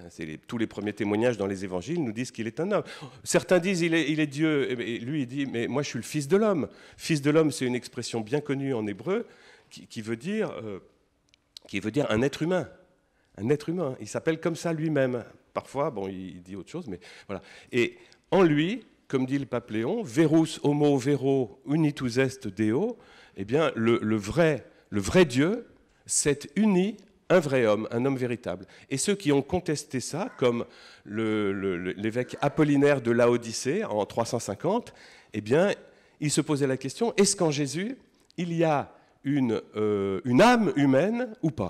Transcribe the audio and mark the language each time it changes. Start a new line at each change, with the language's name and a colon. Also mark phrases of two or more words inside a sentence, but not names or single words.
French: Tous les premiers témoignages dans les évangiles nous disent qu'il est un homme. Certains disent qu'il est Dieu, et lui il dit, mais moi je suis le fils de l'homme. Fils de l'homme, c'est une expression bien connue en hébreu qui veut dire un être humain. Un être humain, il s'appelle comme ça lui-même. Parfois, bon, il dit autre chose, mais voilà. Et en lui, comme dit le pape Léon,
Latin: verus homo vero unitus est Deo,
French: eh bien, le vrai Dieu s'est uni un vrai homme, un homme véritable. Et ceux qui ont contesté ça, comme l'évêque Apollinaire de Laodicée en 350, eh bien, il se posait la question, est-ce qu'en Jésus, il y a une âme humaine ou pas ?